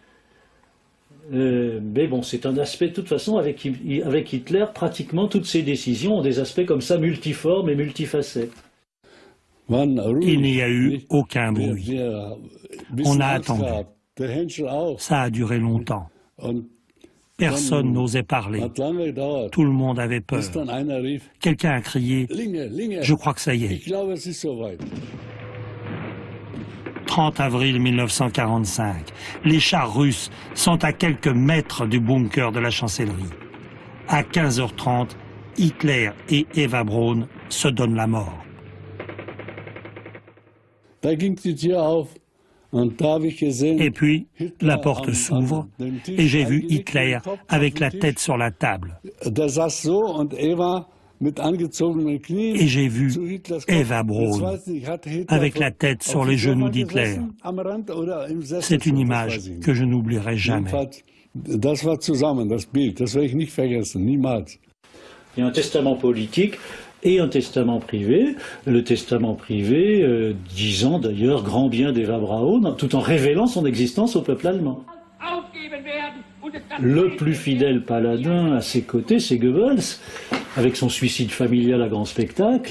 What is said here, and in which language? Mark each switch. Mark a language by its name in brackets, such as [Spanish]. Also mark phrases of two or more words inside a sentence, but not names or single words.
[French] Mais bon, c'est un aspect, de toute façon, avec Hitler, pratiquement toutes ses décisions ont des aspects comme ça multiformes et multifacettes. Il n'y a eu aucun bruit. On a attendu. Ça a duré longtemps. Personne n'osait parler. [German] Hat lange gedauert, [French] Tout le monde avait peur. [German] bis dann einer rief, [French] Quelqu'un a crié [German] Linge, Linge, [French] « Je crois que ça y est ». [German] ich glaube, es ist soweit. [French] 30 avril 1945. Les chars russes sont à quelques mètres du bunker de la chancellerie. À 15h30, Hitler et Eva Braun se donnent la mort. [German] Da ging die Tür auf und da habe ich gesehen, [French] Et puis, Hitler la porte s'ouvre [German] dem Tisch [French] et j'ai vu [German] eingelegt, Hitler den Kopf auf [French] avec [German] den [French] la [German] Tisch. [French] tête sur la table. [German] Der saß so und Eva mit angezogenen Knien [French] Et j'ai vu [German] zu Hitlers Kopf. [French] Eva Braun [German] Jetzt weiß ich nicht, hat Hitler [French] avec la tête sur [German] auf [French] les [German] dem [French] genoux [German] Sofa [French] d'Hitler. [German] gesessen, am Rand oder im Sessel? [French] C'est une [German] Das [French] image [German] weiß ich nicht. [French] que je n'oublierai jamais. [German] Jedenfalls, das war zusammen, das Bild, das werde ich nicht vergessen, niemals. [French] Il y a un testament politique et un testament privé. Le testament privé disant d'ailleurs grand bien d'Eva Braun, tout en révélant son existence au peuple allemand. Le plus fidèle paladin à ses côtés, c'est Goebbels, avec son suicide familial à grand spectacle.